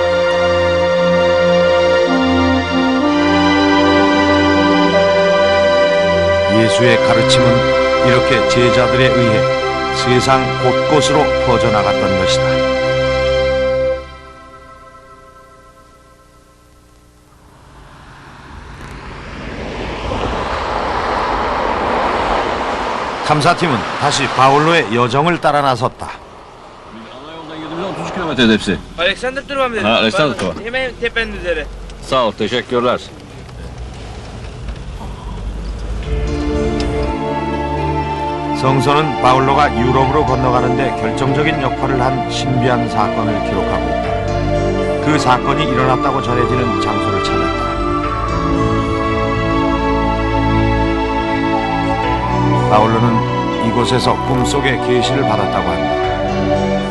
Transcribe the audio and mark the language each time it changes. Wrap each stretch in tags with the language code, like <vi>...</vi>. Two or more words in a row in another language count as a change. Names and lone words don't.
<ko>예수의 가르침은 이렇게 제자들에 의해 세상 곳곳으로 퍼져나갔던 것이다. 탐사팀은 다시 바울로의 여정을 따라 나섰다.</ko> <tr>Alexander turvam dedi. Alexander turva. Hemen tepenin üzeri. Sağ ol, teşekkürler.</tr> <ko>성서는 바울로가 유럽으로 건너가는데 결정적인 역할을 한 신비한 사건을 기록하고 있다. 그 사건이 일어났다고 전해지는 장소를 찾았다. 바울로는 이곳에서 꿈속에 계시를 받았다고 한다.</ko>